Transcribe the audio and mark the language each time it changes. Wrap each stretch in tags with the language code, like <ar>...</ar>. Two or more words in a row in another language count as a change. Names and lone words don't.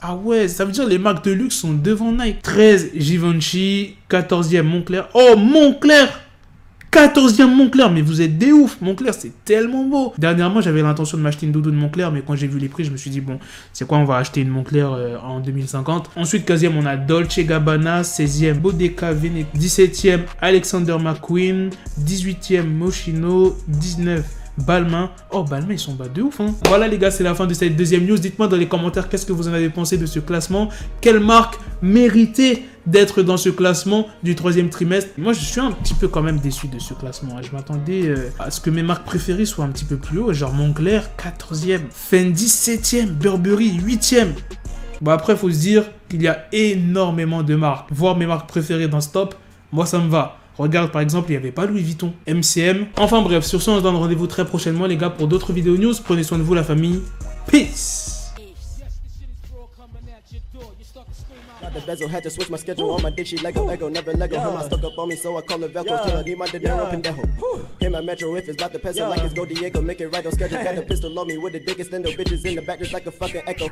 <fr>Ah ouais, ça veut dire les marques de luxe sont devant Nike. 13, Givenchy. 14e, Moncler. Oh, Moncler! 14e Moncler, mais vous êtes des ouf. Moncler, c'est tellement beau. Dernièrement, j'avais l'intention de m'acheter une doudoune Moncler, mais quand j'ai vu les prix, je me suis dit, bon, c'est quoi, on va acheter une Moncler en 2050. Ensuite, 15e, on a Dolce Gabbana. 16e, Bodeca Veneta. 17e, Alexander McQueen. 18e, Moschino. 19, Balmain. Oh, Balmain, ils sont bas de ouf, hein. Voilà, les gars, c'est la fin de cette deuxième news. Dites-moi dans les commentaires qu'est-ce que vous en avez pensé de ce classement. Quelle marque méritait d'être dans ce classement du 3e trimestre? Moi, je suis un petit peu quand même déçu de ce classement. Je m'attendais à ce que mes marques préférées soient un petit peu plus haut. Genre Moncler, 14e. Fendi, 7e. Burberry, 8e. Bon, après, il faut se dire qu'il y a énormément de marques. Voir mes marques préférées dans ce top, Moi ça me va. Regarde par exemple, il n'y avait pas Louis Vuitton, MCM. Enfin bref, sur ce on se donne rendez-vous très prochainement les gars pour d'autres vidéos news. Prenez soin de vous la famille. Peace.</fr> <en>Got the bezel, had to switch my schedule on my dick, she Lego, never Lego. Her mouth stuck up on me, so I call her Velcro. Till I need my</en> <es>dinero pendejo.</es> <en>Hit my metro if it's about to peso, like it's go Diego, make it right on schedule. Got the pistol on me with the dick, extendo bitches in the back just like a fucking echo.</en>